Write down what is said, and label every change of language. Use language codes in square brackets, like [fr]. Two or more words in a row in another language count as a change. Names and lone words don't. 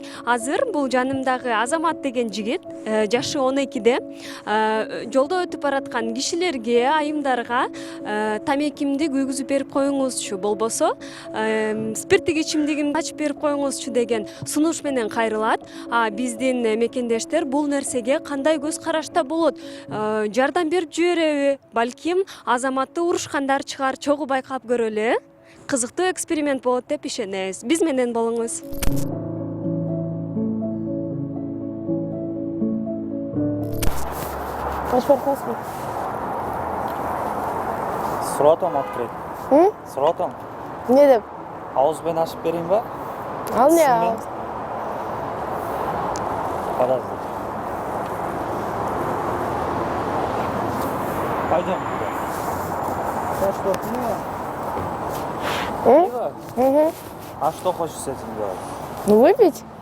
[ky] Азыр бул жанымдагы Азамат деген жигит, жашы 12-де, жолдо өтүп бараткан кишилерге, айымдарга тамекимди күйгүзүп берип коюңузчу, болбосо спирттик ичимдигин ачып берип коюңузчу деген сунуш менен кайрылат. Биздин мекендештер бул нерсеге кандай көз карашта болот? Жардам берип жибереби? Балким Азаматты урушкандар чыгар, чогуу байкап көрөлү. Кызыктуу эксперимент болот деп ишенебиз. Биз менен болуңуз. [ru] С ротом открыть. С ротом. [ky] Не деп? [kk] Ауызбен ашып берейин ба? Ал не ал? [ru] Подожди. Пойдем. Я что, пиво? Угу. А что хочешь с этим делать? Ну выпить?